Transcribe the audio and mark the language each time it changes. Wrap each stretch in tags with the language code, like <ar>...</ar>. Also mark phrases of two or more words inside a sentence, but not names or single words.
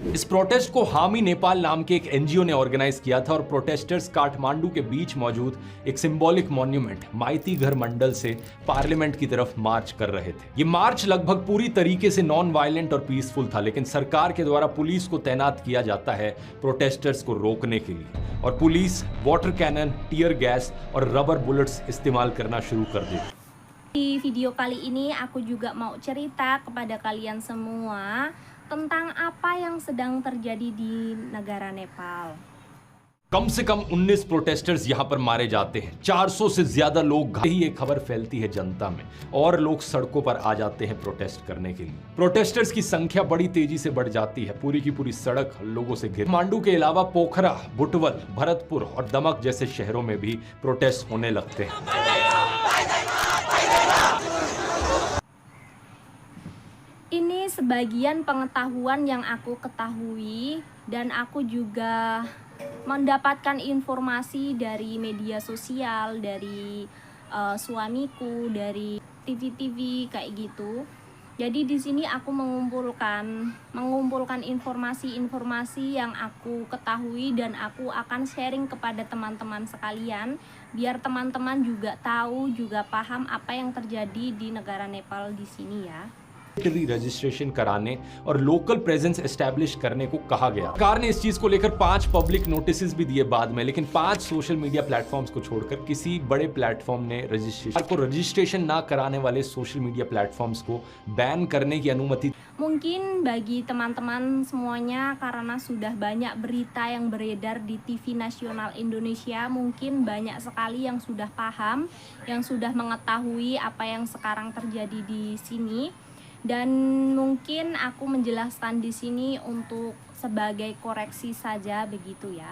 <hi>इस प्रोटेस्ट को हामी नेपाल नाम के एक एनजीओ ने ऑर्गेनाइज किया था और प्रोटेस्टर्स काठमांडू के बीच मौजूद एक</hi> <en>symbolic monument</en> <hi>माइती घर मंडल से पार्लियामेंट की तरफ मार्च कर रहे थे। ये मार्च लगभग पूरी तरीके से</hi> <en>non violent</en> <hi>और पीसफुल था, लेकिन सरकार के द्वारा पुलिस को तैनात किया जाता है प्रोटेस्टर्स को रोकने के लिए, और पुलिस</hi> <en>water cannon, tear gas</en> <hi>और</hi> <en>rubber bullets</en> <hi>इस्तेमाल करना शुरू कर देती।</hi> <id>Di video kali ini aku juga mau cerita kepada kalian semua tentang apa yang sedang terjadi di negara Nepal.</id> <hi>कम से कम 19 प्रोटेस्टर्स यहां पर मारे जाते हैं, 400 से ज्यादा लोग घायल। ये खबर फैलती है जनता में और लोग सड़कों पर आ जाते हैं प्रोटेस्ट करने के लिए। प्रोटेस्टर्स की संख्या बड़ी तेजी से बढ़ जाती है, पूरी की पूरी सड़क लोगों से घिर। काठमांडू के अलावा पोखरा, बुटवल, भरतपुर और दमक जैसे शहरों में भी प्रोटेस्ट होने लगते हैं।</hi> <id>Ini sebagian pengetahuan yang aku ketahui dan aku juga mendapatkan informasi dari media sosial, dari suamiku, dari TV-TV kayak gitu. Jadi di sini aku mengumpulkan informasi-informasi yang aku ketahui dan aku akan sharing kepada teman-teman sekalian biar teman-teman juga tahu, juga paham apa yang terjadi di negara Nepal di sini ya.</id> <hi>रजिस्ट्रेशन कराने और</hi> <en>local presence establish</en> <hi>करने को कहा गया। सरकार ने इस चीज को लेकर 5</hi> <en>public notice</en> <hi>भी दिए बाद में, लेकिन 5</hi> <en>social media platforms</en> <hi>को छोड़कर किसी बड़े प्लेटफॉर्म ने रजिस्ट्रेशन ना कराने वाले</hi> <en>social media platforms</en> <hi>को बैन करने की अनुमति।</hi> <id>Mungkin bagi teman-teman semuanya karena sudah banyak berita yang beredar di TV nasional Indonesia, mungkin banyak sekali yang sudah paham, yang sudah mengetahui apa yang sekarang terjadi di sini. Dan mungkin aku menjelaskan di sini untuk sebagai koreksi saja begitu ya.</id>